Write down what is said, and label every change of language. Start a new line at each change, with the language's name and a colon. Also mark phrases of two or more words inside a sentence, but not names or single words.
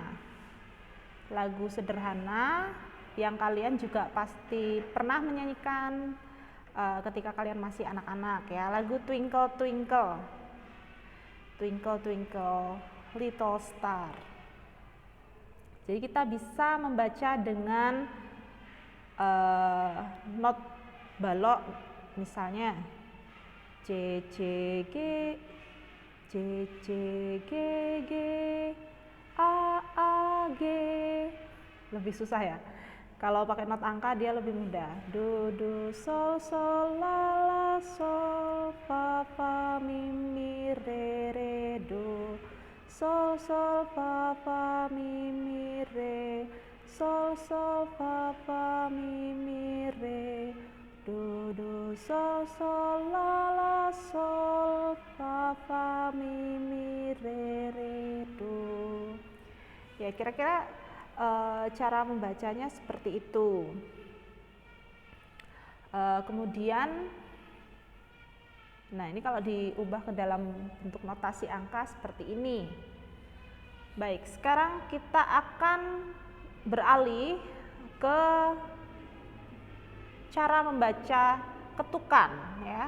Indonesian: Lagu sederhana yang kalian juga pasti pernah menyanyikan ketika kalian masih anak-anak ya. Lagu Twinkle Twinkle. Twinkle Twinkle Little Star. Jadi kita bisa membaca dengan not balok misalnya C C G C C G G A A G. Lebih susah ya. Kalau pakai not angka dia lebih mudah. Do do sol sol la la sol fa fa mi mi re re do. Sol sol fa fa mi mi re. Sol sol fa fa mi mi re. Do do sol sol la la sol fa fa mi mi re re do. Ya, kira-kira cara membacanya seperti itu. Kemudian nah ini kalau diubah ke dalam bentuk notasi angka seperti ini. Baik, sekarang kita akan beralih ke cara membaca ketukan ya.